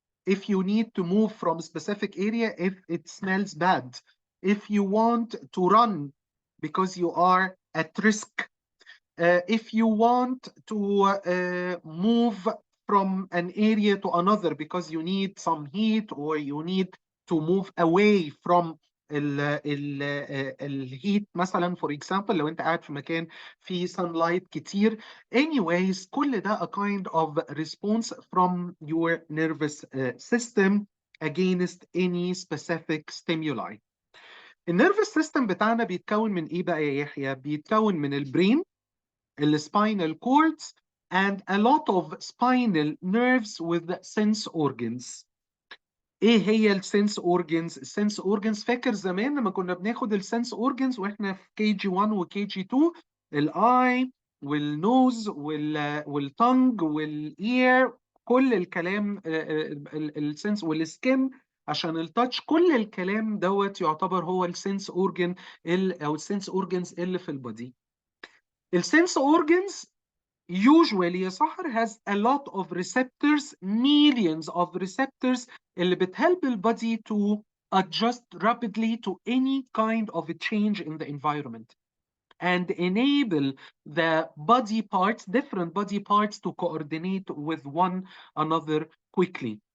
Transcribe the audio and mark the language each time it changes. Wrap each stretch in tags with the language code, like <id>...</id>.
<en>if you need to move from a specific area if it smells bad, if you want to run because you are at risk, if you want to move from an area to another because you need some heat or you need to move away from الهيت مثلا for example</en> <ar>لو انت قاعد في مكان فيه</ar> <en>sunlight كتير. anyways</en> <ar>كل ده</ar> <en>a kind of response from your nervous system against any specific stimuli.</en> <ar>النيرفس سيستم بتاعنا بيتكون من ايه بقى يا يحيى؟ بيتكون من البرين،</ar> <en>الspinal cords, and a lot of spinal nerves with sense organs.</en> <ar>ايه هي السنس اورجنز؟ السنس اورجنز فاكر زمان لما كنا بناخد السنس اورجنز واحنا في كي جي 1 وكي جي 2، الاي والنوز والتنج والاير، كل الكلام السنس والسكن عشان التاتش، كل الكلام دوت يعتبر هو السنس اورجن او السنس اورجنز اللي في البودي.</ar> <en>السنس organs usually يا سحر has a lot of receptors, millions of receptors اللي بتhelp البودي to adjust rapidly to any kind of a change in the environment and enable the body parts, different body parts to coordinate with one another quickly.</en>